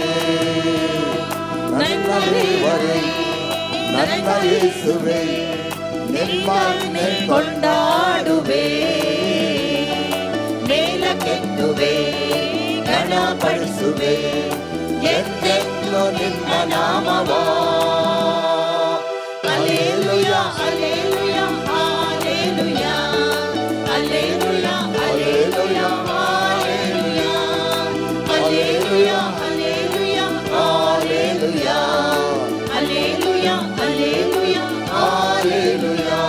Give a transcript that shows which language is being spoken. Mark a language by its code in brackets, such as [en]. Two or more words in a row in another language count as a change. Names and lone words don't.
[kn] ನನ್ನ ದೇವರೇ ನನ್ನ ಯೇಸುವೇ ನಿಮ್ಮನ್ನೇ ಕೊಂಡಾಡುವೆ ಮೇಲಕ್ಕೆತ್ತುವೆ ಘನ ಘನಪಡಿಸುವೆ ಎಂದೆಂದು ನಿನ್ನ ನಾಮವ [en] Hallelujah, hallelujah, hallelujah. Hallelujah, hallelujah, hallelujah. Hallelujah, hallelujah, hallelujah. Hallelujah, hallelujah, hallelujah.